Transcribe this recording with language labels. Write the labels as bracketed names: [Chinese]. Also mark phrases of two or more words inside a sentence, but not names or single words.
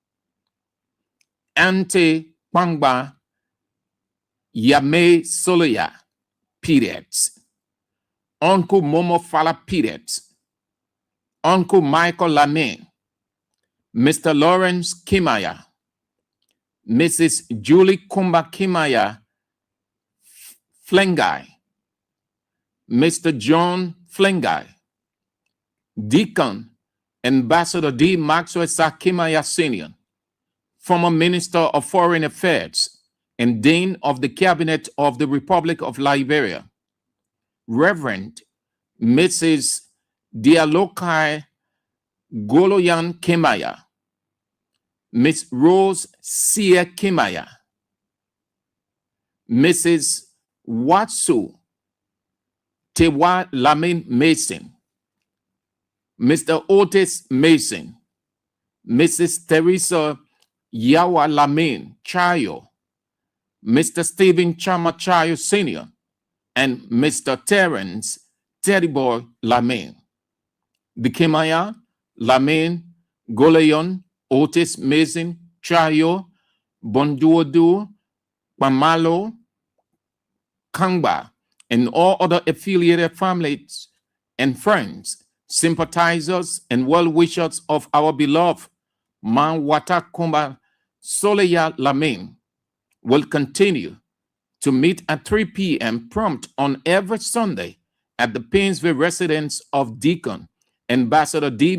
[English] Auntie Pangba Yame Soleya periods, Uncle Momo Fala periods, Uncle Michael Lamin, Mr. Lawrence Kimaya, Mrs. Julie Kumba Kimaya Flengai, Mr. John Flengai, Deacon Ambassador D. Maxwell Sakimaya Sr., former Minister of Foreign Affairs and Dean of the Cabinet of the Republic of Liberia, Reverend Mrs. Dialokai Goloyan Kimaya, Miss Rose Sia Kimaya, Mrs. Watsu Tewa Lamin Mason, Mr. Otis Mason, Mrs. Teresa Yawa Lamin Chayo, Mr. Stephen Chama Chayo Sr., and Mr. Terence Teddyboy Lamin. The Kimaya, Lamin, Goleyon, Otis Mason, Chayo, Bonduodu, Pamalo, Kangba, and all other affiliated families and friends, sympathizers, and well-wishers of our beloved Manwata Kumba Soleya Lamin will continue to meet at 3 p.m. prompt on every Sunday at the Painesville residence of Deacon Ambassador D.